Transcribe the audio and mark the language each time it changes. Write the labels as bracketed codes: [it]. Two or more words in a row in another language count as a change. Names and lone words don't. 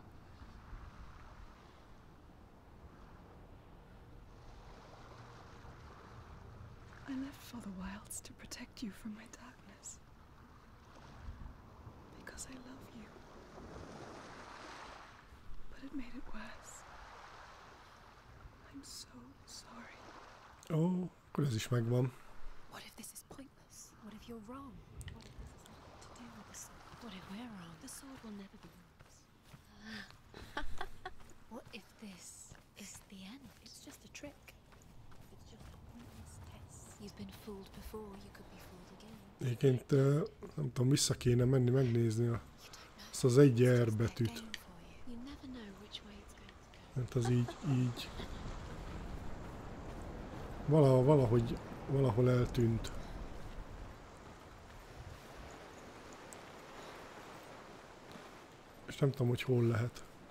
[en] I left for the wilds to protect you from my darkness. Because I love you. But it made it worse. I'm so sorry. [hu] Ó, akkor ez is megvan. [en] What if this is pointless? What if you're wrong? What if this has nothing to do with the sword? What if we're wrong? The sword will never be yours. What if this is the end? It's just a trick. It's just a pointless test. You've been fooled before, you could be fooled again. [hu] Egyébként nem tudom, vissza kéne menni megnézni azt az egy R betűt. Mert az így valahol eltűnt. És nem tudom, hogy hol lehet.